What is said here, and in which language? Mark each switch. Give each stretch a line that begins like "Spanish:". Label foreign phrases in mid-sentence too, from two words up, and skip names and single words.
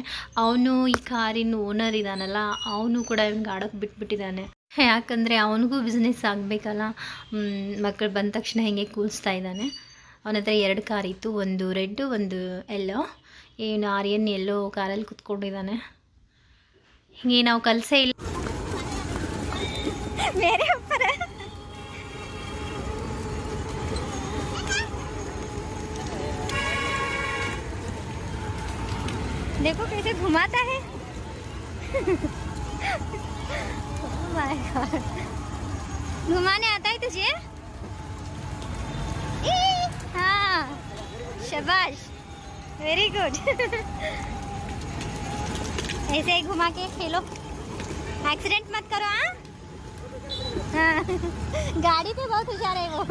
Kannada: ಅವನು ಈ ಕಾರಿನ ಓನರ್ ಇದ್ದಾನಲ್ಲ, ಅವನು ಕೂಡ ಇವ್ನಿಗೆ ಆಡೋಕ್ಕೆ ಬಿಟ್ಬಿಟ್ಟಿದ್ದಾನೆ. ಯಾಕಂದರೆ ಅವನಿಗೂ ಬಿಸ್ನೆಸ್ ಆಗಬೇಕಲ್ಲ. ಮಕ್ಕಳು ಬಂದ ತಕ್ಷಣ ಹಿಂಗೆ ಕೂರಿಸ್ತಾ ಇದ್ದಾನೆ. ಅವನ ಹತ್ರ 2 ಕಾರ್ ಇತ್ತು, ಒಂದು ರೆಡ್ ಒಂದು ಎಲ್ಲೋ. ಏನು ಆರ್ಯನ್ ಎಲ್ಲೋ ಕಾರಲ್ಲಿ ಕುತ್ಕೊಂಡಿದ್ದಾನೆ. ಹಿಂಗೆ ನಾವು ಕಲಸೇ ಇಲ್ಲ.
Hindi: मेरे ऊपर है। देखो कैसे घुमाता है।
English: oh my God।
Hindi: घुमाने आता है तुझे? हाँ, शाबाश,
English: very good.
Hindi: ऐसे ही घुमा के खेलो, एक्सीडेंट मत करो। हाँ, गाड़ी पे बहुत होशियार है वो।